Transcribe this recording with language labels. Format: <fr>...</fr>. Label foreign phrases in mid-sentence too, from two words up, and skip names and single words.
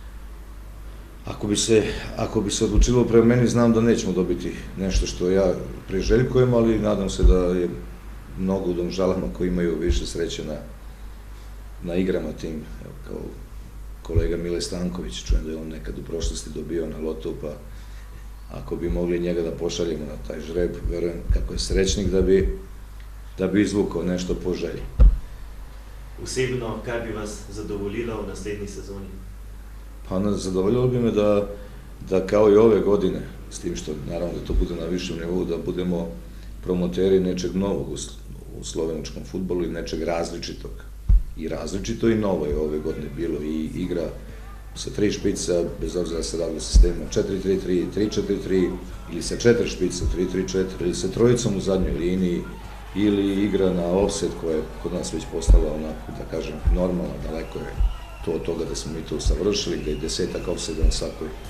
<sr>ako bi se odlučilo prema meni, znam da nećemo dobiti nešto što ja priželjkujem, ali nadam se da je mnogo u Domžalama koji imaju više sreće na igrama tim, kao kolega Mile Stanković, čujem da je on nekad u prošlosti dobio na lotu, pa ako bi mogli njega da pošaljemo na taj žreb, verujem kako je srećnik da bi izvukao nešto po želji.</sr> <sl>Osebno, kaj bi vas zadovoljilo v naslednji sezoni?</sl> <sr>Pa zadovoljilo bi me da kao i ove godine, s tim što naravno da to bude na višem nivou, da budemo promoteri nečeg novog u slovenačkom fudbalu i nečeg različitog. I različito i novo je ove godine bilo i igra sa 3 špica, bez obzira da se radilo sistema 4-3-3, 3-4-3 ili sa 4 špica, 3-3-4 ili sa trojicom u zadnjoj liniji ili igra na offset koja je kod nas već postala onako, da kažem, normalna, daleko je to od toga da smo mi to savršili, da je 10 offseta na svakoj</sr>